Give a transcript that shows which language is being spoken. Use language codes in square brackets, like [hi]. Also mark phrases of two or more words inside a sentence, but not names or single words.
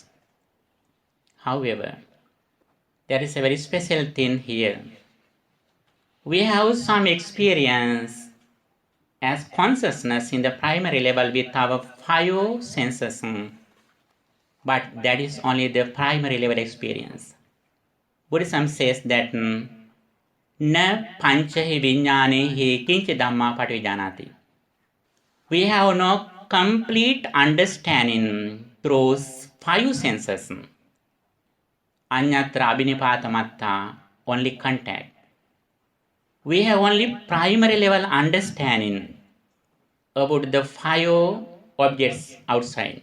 [en] However, there is a very special thing here. We have some experience as consciousness in the primary level with our 5 senses, but that is only the primary level experience. Buddhism says that [pi] na panchahi viññānehi kinchi dhamma paṭivijanāti. [en] We have no complete understanding through 5 senses. [pi] Anyatra abhinipātamatta, [en] only contact. We have only primary level understanding about the 5 objects outside.